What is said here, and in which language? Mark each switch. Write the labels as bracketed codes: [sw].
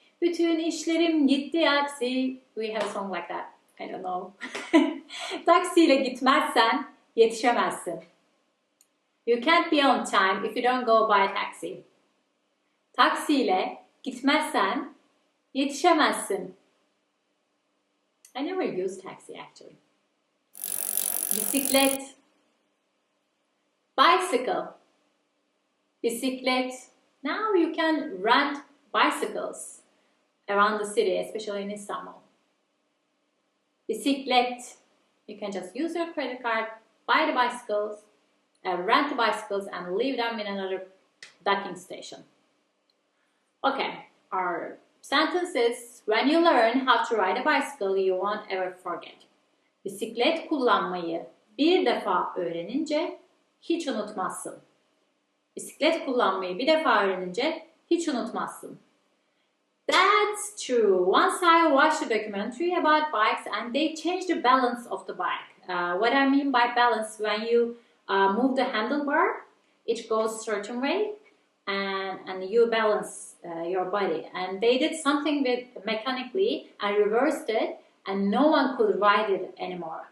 [tr] Bütün işlerim gitti aksi. [en] We have a song like that. I don't know. [tr] Taksiyle gitmezsen yetişemezsin. [en] You can't be on time if you don't go by taxi. [tr] Taksiyle gitmezsen yetişemezsin. [en] I never used taxi actually. Bisiklet. Bicycle. Bisiklet. Now you can rent bicycles around the city, especially in Istanbul. Bisiklet. You can just use your credit card, buy the bicycles, rent the bicycles, and leave them in another docking station. Okay, our sentence is, when you learn how to ride a bicycle, you won't ever forget. [tr] Bisiklet kullanmayı bir defa öğrenince hiç unutmazsın. Bisiklet kullanmayı bir defa öğrenince hiç unutmazsın. [en] That's true. Once I watched a documentary about bikes and they changed the balance of the bike. What I mean by balance, when you move the handlebar, it goes certain way and you balance your body. And they did something with mechanically and reversed it and no one could ride it anymore.